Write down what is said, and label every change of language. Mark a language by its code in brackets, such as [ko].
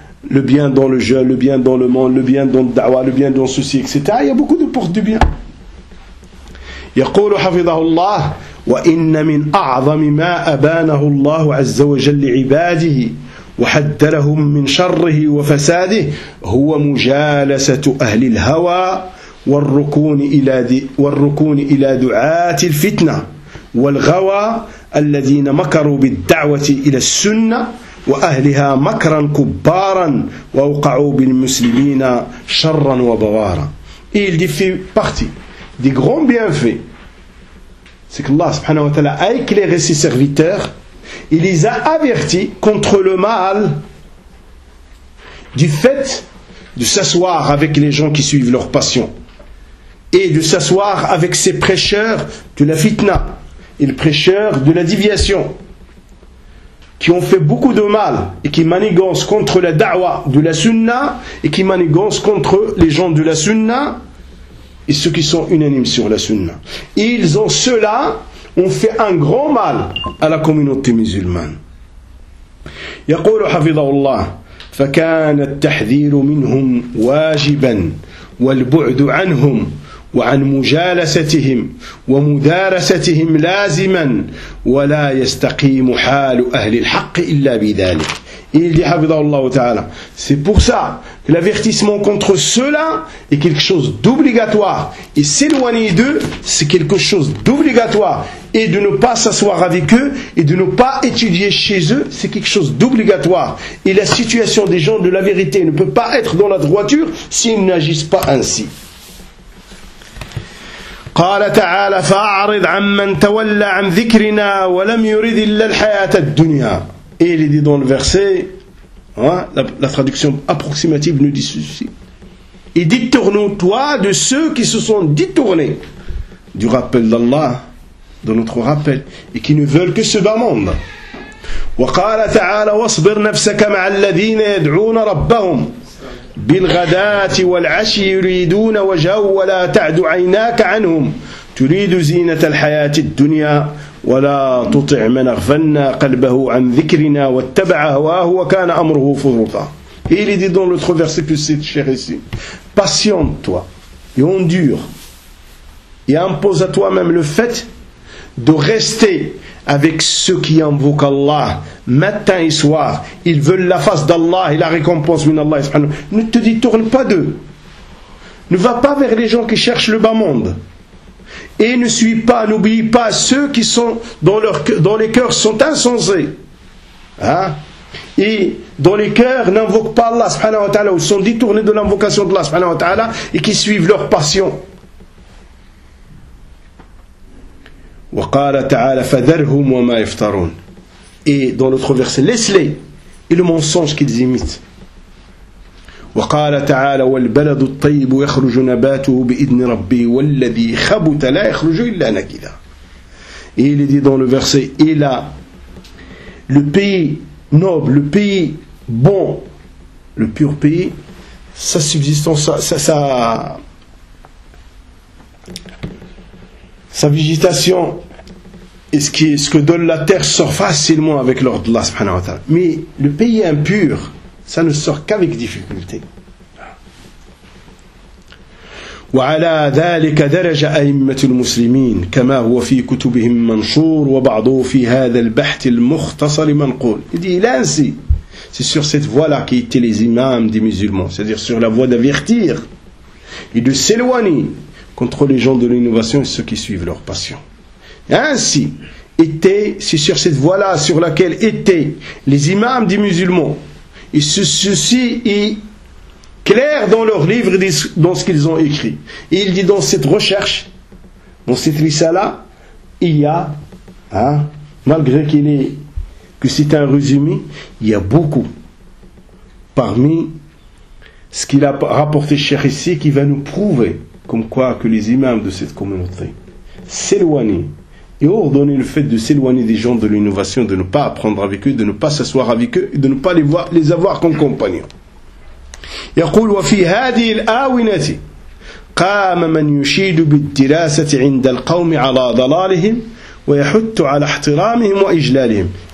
[fr] Le bien dans le jeûne, le bien dans le monde, le bien dans le da'wah, le bien dans ceci, etc. Il y a beaucoup de portes du bien. [ar] يقول حفظه الله وإن من أعظم ما أبانه الله عز وجل لعباده وحد لهم من شره وفساده هو مجالسة أهل الهوى والركون إلى دعاة الفتنة والغوى الذين مكروا بالدعوة إلى السنة وأهلها مكرا كبارا وأوقعوا بالمسلمين شرا وبوارا. [fr] Il dit fait partie des grands bienfaits, c'est que Allah subhanahu wa ta'ala a éclairé ses serviteurs. Il les a avertis contre le mal du fait de s'asseoir avec les gens qui suivent leur passion et de s'asseoir avec ces prêcheurs de la fitna et les prêcheurs de la déviation qui ont fait beaucoup de mal et qui manigancent contre la da'wa de la sunna et qui manigancent contre les gens de la sunna et ceux qui sont unanimes sur la sunna. Et ils ont cela ont fait un grand mal à la communauté musulmane. [ar] يقول حفظه الله فكان التحذير منهم واجبا والبعد عنهم وعن مجالستهم ومدارستهم لازما ولا يستقيم حال أهل الحق إلا بذلك. [fr] Il dit [ar] حفظه الله تعالى, [fr] c'est pour ça que l'avertissement contre cela est quelque chose d'obligatoire, et s'éloigner d'eux c'est quelque chose d'obligatoire, et de ne pas s'asseoir avec eux et de ne pas étudier chez eux c'est quelque chose d'obligatoire, et la situation des gens de la vérité ne peut pas être dans la droiture s'ils n'agissent pas ainsi. [ar] قال تعالى فأعرض عمن تولى عن ذكرنا ولم يرد إلا الحياة الدنيا. [fr] Et il est dit dans le verset, la traduction approximative nous dit ceci. Et détourne-toi de ceux qui se sont détournés du rappel d'Allah, de notre rappel, et qui ne veulent que ce bas monde. [ar] وقال تعالى واصبر نفسك مع الذين يدعون ربهم بالغداة والعشي يريدون وجهه ولا تعد عيناك عنهم تريد زينة الحياة الدنيا ولا تطع من أغفلنا قلبه عن ذكرنا واتبع هواه وكان أمره فرطا. [fr] Il est dit dans l'autre verset que c'est cher ici. Patiente-toi et endure et impose à toi-même le fait de rester avec ceux qui invoquent Allah matin et soir. Ils veulent la face d'Allah et la récompense d'Allah. Ne te détourne pas d'eux. Ne va pas vers les gens qui cherchent le bas monde. Et ne suis pas, n'oublie pas ceux qui sont dont les cœurs sont insensés. Hein? Et dont les cœurs n'invoquent pas Allah subhanahu wa ta'ala, ou sont détournés de l'invocation d'Allah subhanahu wa ta'ala, et qui suivent leur passion. [ar] وقال تعالى فذرهم وما يفترون. [fr] Et dans l'autre verset, laisse-les et le mensonge qu'ils imitent. [ar] وقال تعالى والبلد الطيب يخرج نباته بإذن ربي والذي خبت لا يخرج إلا نكدا. [fr] Et il dit dans le verset, et là, le pays noble, le pays bon, le pur pays, sa subsistance, sa végétation, et ce que donne la terre sort facilement avec l'ordre d'Allah subhanahu wa ta'ala. Mais le pays impur, ça ne sort qu'avec difficulté. [ar] وعلى ذلك درج أئمة المسلمين كما هو في كتبهم منشور وبعضه في هذا البحث المختصر منقول. [fr] Il dit, il a ainsi, c'est sur cette voie-là qu'étaient les imams des musulmans, c'est-à-dire sur la voie d'avertir et de s'éloigner contre les gens de l'innovation et ceux qui suivent leur passion. Ainsi était, c'est sur cette voie-là sur laquelle étaient les imams des musulmans, et ceci est clair dans leurs livres, dans ce qu'ils ont écrit. Et il dit, dans cette recherche, dans cette risala, il y a, hein, malgré qu'il est, que c'est un résumé, il y a beaucoup parmi ce qu'il a rapporté cher ici qui va nous prouver comme quoi que les imams de cette communauté s'éloignent et ordonner le fait de s'éloigner des gens de l'innovation, de ne pas apprendre avec eux, de ne pas s'asseoir avec eux, de ne pas les avoir comme compagnons. [ar] يقول وفي هذه الآونة قام من يشيد بالدراسة عند القوم على ضلالهم ويحث على احترامهم وإجلالهم.